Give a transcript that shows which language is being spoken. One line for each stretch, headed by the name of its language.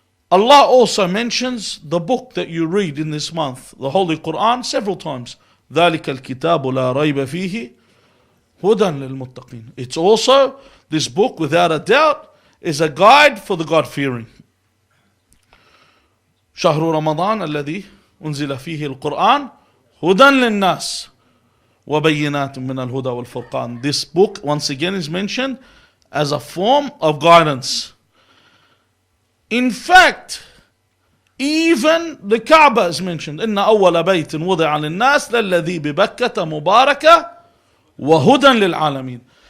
English: Allah also mentions the book that you read in this month, the Holy Quran, several times.
Arabic: ذَلِكَ الْكِتَابُ لَا رَيْبَ فِيهِ هُدًى لِلْمُتَّقِينَ.
English: It's also, this book without a doubt is a guide for the God-fearing.
Arabic: شهر رمضان الذي أنزل فيه القرآن هدى للناس وَبَيِّنَاتٍ مِّنَ الْهُدَى وَالْفُرْقَانِ.
English: This book, once again, is mentioned as a form of guidance. In fact, even the Kaaba is mentioned.
Arabic: إِنَّ أَوَّلَ بَيْتٍ وُضِعَ لِلنَّاسِ لَلَّذِي بِبَكَّةَ مُبَارَكَةً وَهُدًى لِلْعَالَمِينَ.